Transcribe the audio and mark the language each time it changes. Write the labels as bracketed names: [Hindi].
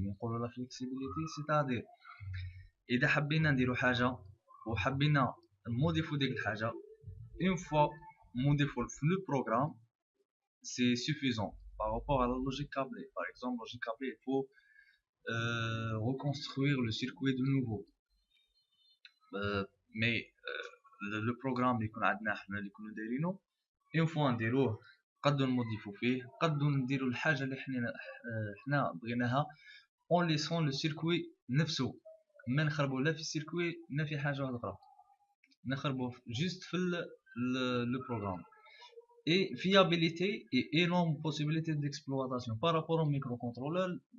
[French] Mais pour la flexibilité, c'est-à-dire [Arabic] إذا حبينا نديرو حاجة وحبينا نموديفو ديك الحاجة [French] une fois modifié le programme, c'est suffisant par rapport à la logique câblée. Par exemple, logique câblée, il faut reconstruire le circuit de nouveau. Mais le programme [Arabic] اللي يكون عندنا حنا اللي كنا دايرينو [French] une fois [Arabic] نديروه نقدروا نموديفو فيه، نقدروا نديروا الحاجة اللي حنا بغيناها [French] en laissant le circuit [Arabic] نفسه. ما نخربوا لا في السيركوي لا في حاجة أخرى، نخربوا juste في [French] le programme. Et fiabilité et énorme possibilité d'exploitation par rapport au microcontrôleur.